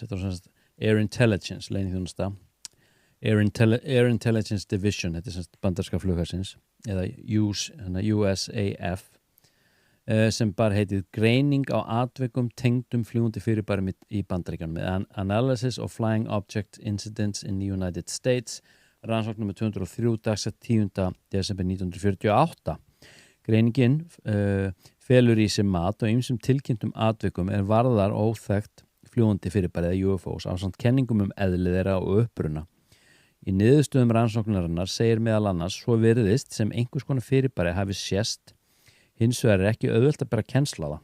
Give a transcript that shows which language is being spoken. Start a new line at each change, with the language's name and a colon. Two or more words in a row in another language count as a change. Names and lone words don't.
Icelandic: Þetta var sem sagt Air Intelligence, leyniþjónusta. Air Intelligence Division, þetta sem sagt bandarska flughersins. Eða USAF sem bara heitið greining á atvikum tengdum fljúgandi fyrirbærum í Bandaríkjunum með Analysis of Flying Object Incidents in the United States rannsókn nr. 203 dagsett 10. desember 1948. Greiningin felur í sig mat og ýmsum tilkynntum atvikum varðar óþekkt fljúgandi fyrirbæri eða UFOs ásamt kenningum eðli þeirra og uppruna. Í niðurstöðum rannsóknarinnar segir meðal annars svo virðist sem einhvers konar fyrirbæri hafi sést, hins vegar ekki auðvelt að bera kennsl á það.